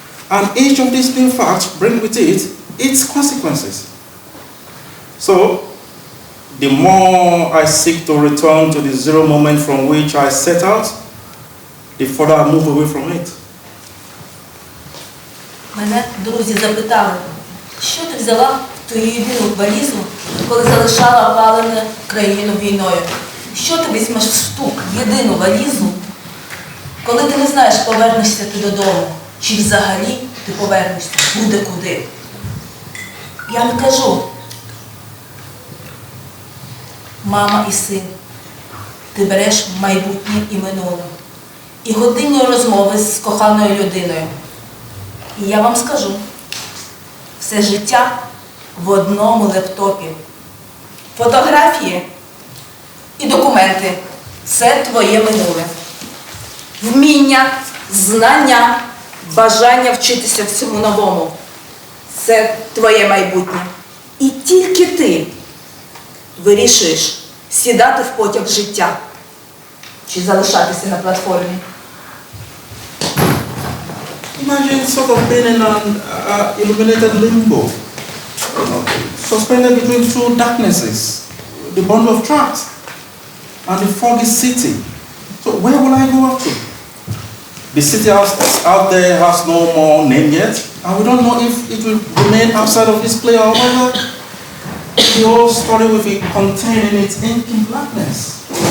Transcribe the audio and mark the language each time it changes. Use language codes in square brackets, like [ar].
[en] And each of these new facts brings with it its consequences. So, the more I seek to return to the zero moment from which I set out, the further I move away from it. [uk] Мене друзі запитали, що ти взяла в твою єдину валізу, коли залишала опалену країну війною? Що ти візьмеш в штук, єдину валізу, коли ти не знаєш, повернешся ти додому, чи взагалі ти повернешся буде-куди? Я не кажу, мама і син, ти береш майбутнє і минуле, і годинні розмови з коханою людиною. І я вам скажу, все життя в одному лептопі. Фотографії і документи – це твоє минуле. Вміння, знання, бажання вчитися всьому новому – це твоє майбутнє. І тільки ти вирішуєш сідати в потяг життя чи залишатися на платформі. [en] Imagine sort of being in an illuminated limbo, suspended between two darknesses, the bundle of tracks and the foggy city. So where will I go up to? The city out there has no more name yet, and we don't know if it will remain outside of this play or whether the whole story will be contained in its inky blackness.